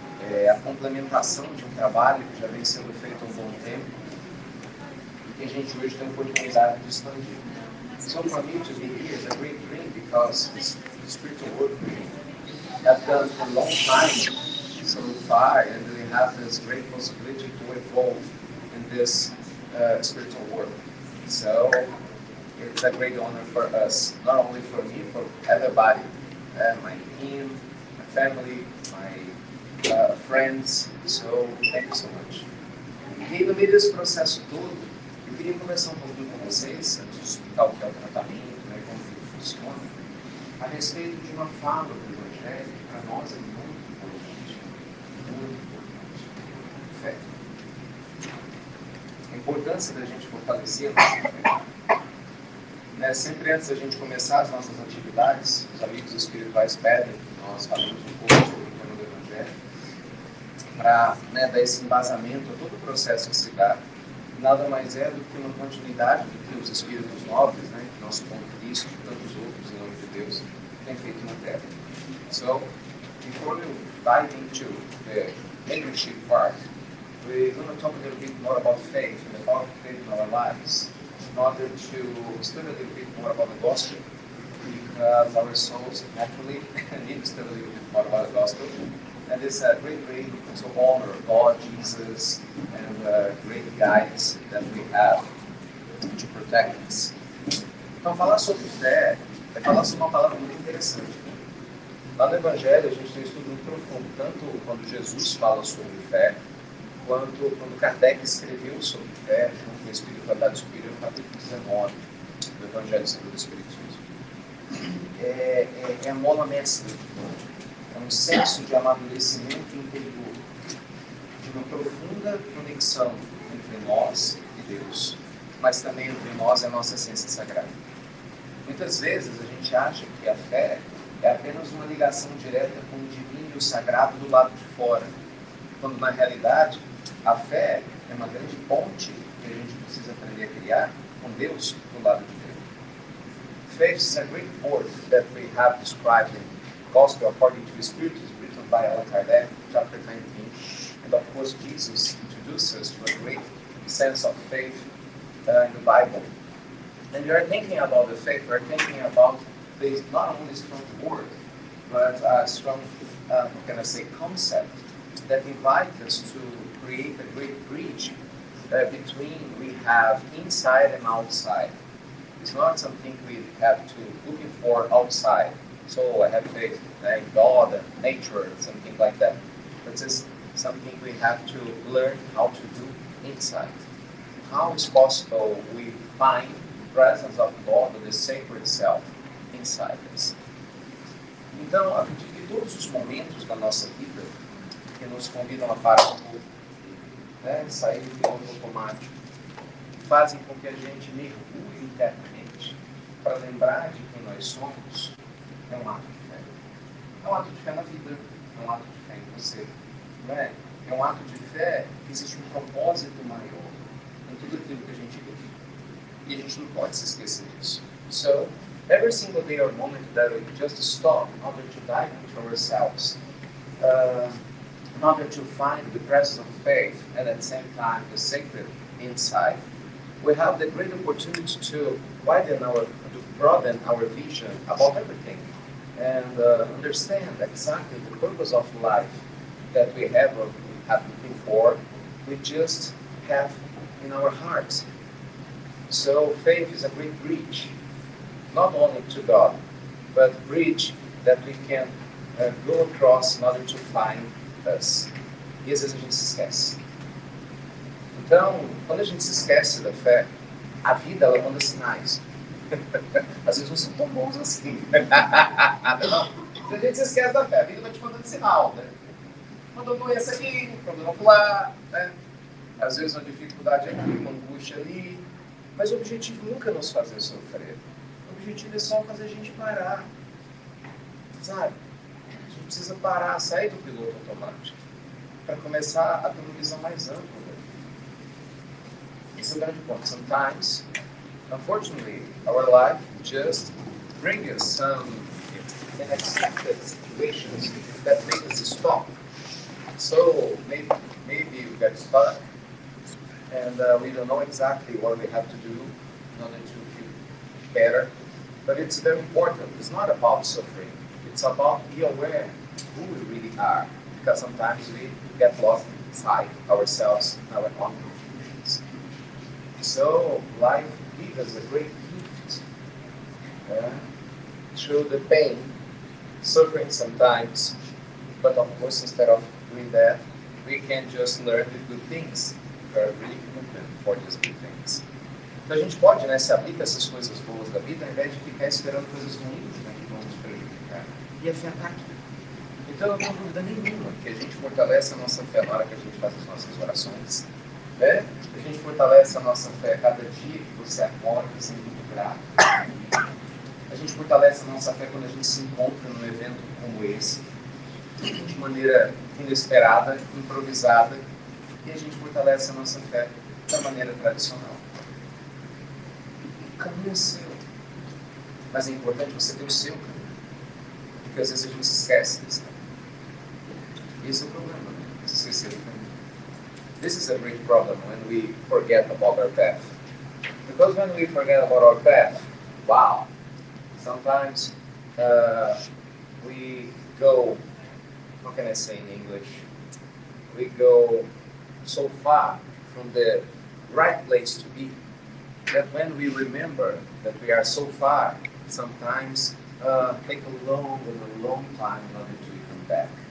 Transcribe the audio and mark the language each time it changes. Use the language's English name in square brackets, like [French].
[Portuguese] E é a complementação de um trabalho que já vem sendo feito há um bom tempo e que a gente hoje tem a oportunidade de expandir. [English] So for me to be here is a great dream because it's spiritual work we have done for a long time so far, and we have this great possibility to evolve in this spiritual work. So it's a great honor for us, not only for me, for everybody, my team, my family, my friends. So thank you so much. [Portuguese] E no meio desse processo todo, eu queria conversar um pouquinho com vocês, antes de explicar o que é o tratamento, né, como que funciona, a respeito de uma fala do Evangelho que para nós é muito importante. Muito importante. Fé. A importância da gente fortalecer a nossa fé. Né, sempre antes da gente começar as nossas atividades, os amigos espirituais pedem que nós falemos um pouco sobre o tema do Evangelho, para dar esse embasamento a todo o processo que se dá. Nada mais é do que uma continuidade do que os espíritos nobres, né, nosso bom Cristo e tantos outros, em nome de Deus, têm feito na Terra. [English] So, before we dive into the leadership part, we're going to talk a little bit more about faith and the power of faith in our lives, in order to study a little bit more about the gospel, because our souls naturally need to study a little bit more about the gospel. And it's a great to honor God, Jesus, and great guides that we have to protect us. [Portuguese] Então, falar sobre fé é falar sobre uma palavra muito interessante. Lá no Evangelho, a gente tem um estudo muito profundo, tanto quando Jesus fala sobre fé, quanto quando Kardec escreveu sobre fé, junto com a espiritualidade superior, no capítulo 19 do Evangelho segundo o Espiritismo. É a mola mestra. É um senso de amadurecimento interior, de uma profunda conexão entre nós e Deus, mas também entre nós e a nossa essência sagrada. Muitas vezes a gente acha que a fé é apenas uma ligação direta com o divino e o sagrado do lado de fora, quando na realidade a fé é uma grande ponte que a gente precisa aprender a criar com Deus do lado de dentro. [English] Faith is a great port that we have described in Gospel according to the Spirit is written by Allan Kardec, chapter 19, and of course Jesus introduced us to a great sense of faith in the Bible. And we are thinking about the faith, we are thinking about this not only strong word, but a strong, concept that invites us to create a great bridge between we have inside and outside. It's not something we have to looking for outside. So I have faith in God and nature, something like that. But it's something we have to learn how to do inside. How is possible we find the presence of God, the sacred self, inside us? [Portuguese] Então, acredito que todos os momentos da nossa vida que nos convidam a parar um pouco, sair do piloto automático, fazem com que a gente mergulhe internamente para lembrar de quem nós somos, é um ato de fé. É um ato de fé na vida, é um ato de fé em você. Não é? É um ato de fé que existe um propósito maior em tudo aquilo que a gente vive. E a gente não pode se esquecer disso. [English] So, every single day or moment that we just stop in order to dive into ourselves, in order to find the presence of faith and at the same time the sacred inside, we have the great opportunity to broaden our vision about everything and understand exactly the purpose of life that we have before we just have in our hearts. So faith is a great bridge, not only to God, but a bridge that we can go across in order to find us. [Portuguese] E às vezes a gente se esquece. Então, quando a gente se esquece da fé, a vida ela manda sinais. Às vezes não são tão bons assim. Não. Se a gente se esquece da fé, a vida vai te mandando sinal, né? Mandou doença aqui, problema lá, né? Às vezes uma dificuldade aqui, uma angústia ali. Mas o objetivo nunca é nos fazer sofrer. O objetivo é só fazer a gente parar. Sabe? A gente precisa parar, sair do piloto automático, para começar a ter uma visão mais ampla. Esse é o grande ponto. [English] Sometimes, unfortunately, our life just brings us some unexpected situations that make us stop. So maybe we get stuck, and we don't know exactly what we have to do in order to feel better. But it's very important. It's not about suffering. It's about being aware who we really are. Because sometimes we get lost inside ourselves, in our own confusions. So life gives us a great gift through the pain, suffering sometimes. But of course, instead of doing that, we can just learn the good things. We are really committed for these good things. [Portuguese] Então a gente pode, né, se abrir para essas coisas boas da vida, ao invés de ficar esperando coisas ruins, né, que vão nos prejudicar. E a fé está aqui. Então não tenho dúvida nenhuma que a gente fortalece a nossa fé na hora que a gente faz as nossas orações. Né? A gente fortalece a nossa fé a cada dia que você acorda, sendo muito grato. A gente fortalece a nossa fé quando a gente se encontra num evento como esse, de maneira inesperada, improvisada, e a gente fortalece a nossa fé da maneira tradicional. O caminho é seu, mas é importante você ter o seu caminho, porque às vezes a gente se esquece desse caminho. Esse é o problema, né? Você esquecer do caminho. [English] This is a great problem when we forget about our path. Because when we forget about our path, wow, sometimes we go, how can I say in English? We go so far from the right place to be that when we remember that we are so far, sometimes take a long time in order to come back.